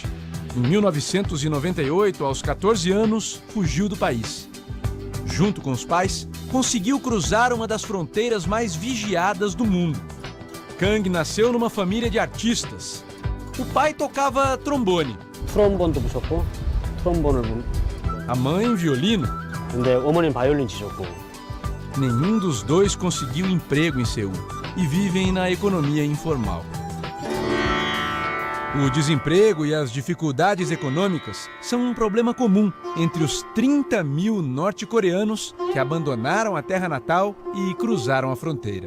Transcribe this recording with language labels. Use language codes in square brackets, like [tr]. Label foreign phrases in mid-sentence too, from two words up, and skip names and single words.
[pt] Em 1998, aos 14 anos, fugiu do país. Junto com os pais, conseguiu cruzar uma das fronteiras mais vigiadas do mundo. Kang nasceu numa família de artistas. O pai tocava trombone. [ko] 트럼본도 부셨고 트럼본을 [pt] A mãe, violino. [ko] 근데 어머니는 바이올린 치셨고. [pt] Nenhum dos dois conseguiu emprego em Seul e vivem na economia informal. O desemprego e as dificuldades econômicas são um problema comum entre os 30 mil norte-coreanos que abandonaram a terra natal e cruzaram a fronteira.